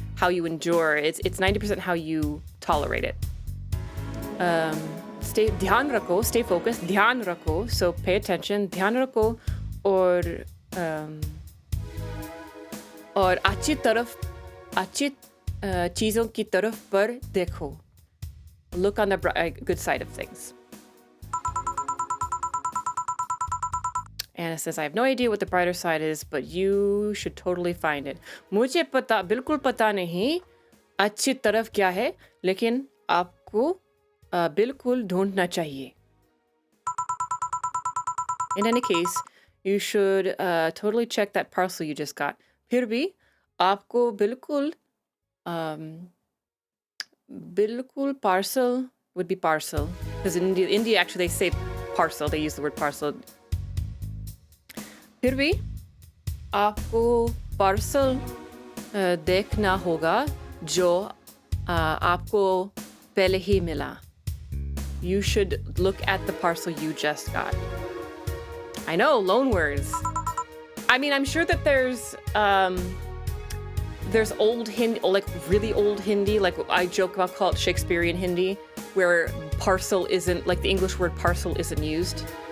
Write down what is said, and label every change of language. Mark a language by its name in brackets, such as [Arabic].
[English] How you endure. It's 90% how you tolerate it. [Hindi] ध्यान रखो, [English] stay focused, [Hindi] ध्यान रखो, [English] so pay attention, [Hindi] ध्यान रखो और अच्छी चीज़ों की तरफ पर देखो. [English] Look on the good side of things. Anna says, I have no idea what the brighter side is, but you should totally find it. [Hindi] मुझे बिल्कुल पता नहीं अच्छी तरफ क्या है, लेकिन आपको बिल्कुल ढूंढना चाहिए. [English] In any case, you should totally check that parcel you just got. [Hindi] फिर भी आपको बिल्कुल [English] parcel would be parcel, because in India actually they say parcel. They use the word parcel. [Hindi] फिर भी आपको parcel देखना होगा जो आपको पहले ही मिला. [English] You should look at the parcel you just got. I know, loan words. I mean, I'm sure that there's old Hindi, like really old Hindi, like I joke about, call it Shakespearean Hindi, where parcel isn't, like the English word parcel isn't used.